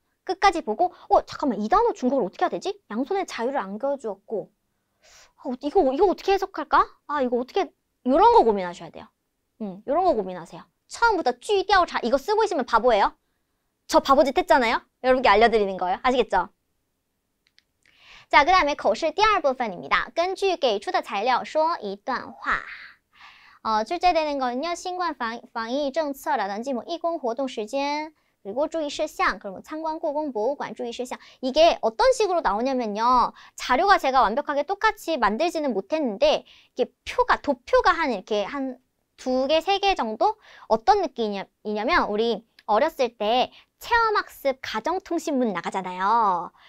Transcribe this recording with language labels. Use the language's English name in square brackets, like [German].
[Korean] 끝까지 보고 잠깐만 이 단어 중국어로 어떻게 해야 되지? 양손에 자유를 안겨주었고 이거 어떻게 해석할까? 이거 어떻게 이런 거 고민하셔야 돼요. 이런 거 고민하세요. 처음부터 쥐调查 이거 쓰고 있으면 바보예요. 저 바보짓 했잖아요. 여러분께 알려드리는 거예요. 아시겠죠? 자, 그 다음에 [Chinese] 口试第二部分 [Korean] 입니다. [Chinese] 根据给出的材料说一段话. [Korean] 출제되는 거는요. [Chinese] 新冠防疫政策라든지 뭐义工活动时间 그리고 注意事项, 그리고 참관故宫博物馆 注意事项. [Korean] 이게 어떤 식으로 나오냐면요. 자료가 제가 완벽하게 똑같이 만들지는 못했는데 이게 도표가 이렇게 한 2개, 3개 정도? 어떤 느낌이냐면 우리 어렸을 때 체험학습 가정통신문 나가잖아요.